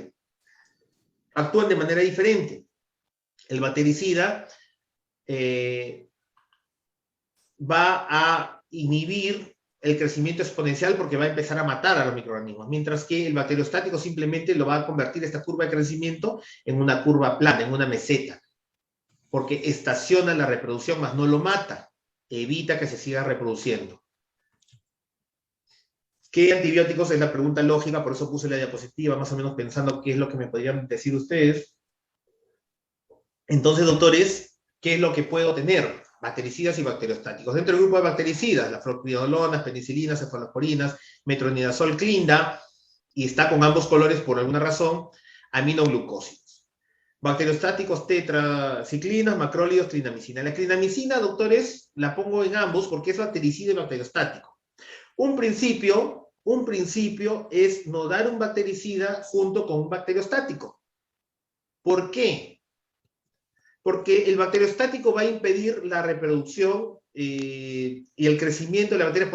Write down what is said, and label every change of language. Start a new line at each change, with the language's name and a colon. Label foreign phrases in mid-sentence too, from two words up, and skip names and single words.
Spanish: Actúan de manera diferente. El bactericida va a inhibir el crecimiento exponencial porque va a empezar a matar a los microorganismos, mientras que el bacteriostático simplemente lo va a convertir esta curva de crecimiento en una curva plana, en una meseta, porque estaciona la reproducción, más no lo mata, evita que se siga reproduciendo. ¿Qué antibióticos? Es la pregunta lógica, por eso puse la diapositiva, más o menos pensando qué es lo que me podrían decir ustedes. Entonces, doctores, ¿qué es lo que puedo tener? Bactericidas y bacteriostáticos. Dentro del grupo de bactericidas, las fluoquinolonas, penicilinas, cefalosporinas, metronidazol, clinda, y está con ambos colores por alguna razón, aminoglucósidos. Bacteriostáticos, tetraciclinas, macrólidos, clindamicina. La clindamicina, doctores, la pongo en ambos porque es bactericida y bacteriostático. Un principio es no dar un bactericida junto con un bacteriostático. ¿Por qué? Porque el bacteriostático va a impedir la reproducción y el crecimiento de la bacteria.